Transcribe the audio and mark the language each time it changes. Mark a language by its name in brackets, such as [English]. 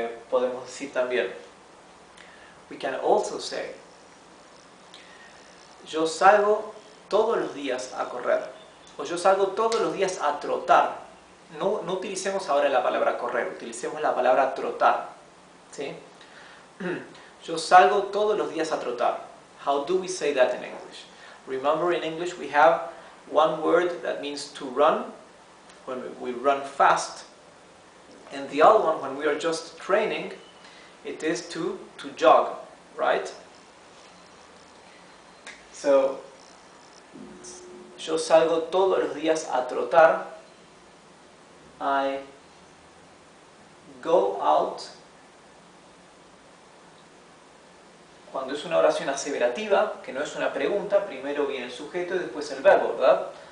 [Spanish] Podemos decir también, [English] we can also say, [Spanish] yo salgo todos los días a correr. O yo salgo todos los días a trotar. No utilicemos ahora la palabra correr, utilicemos la palabra trotar. ¿Sí? Yo salgo todos los días a trotar. [English] How do we say that in English? Remember, in English we have one word that means to run, when we run fast. And the other one, when we are just training, it is to jog, right? [Spanish] So, yo salgo todos los días a trotar. [English] I go out. [Spanish] Cuando es una oración aseverativa, que no es una pregunta, primero viene el sujeto y después el verbo, ¿verdad?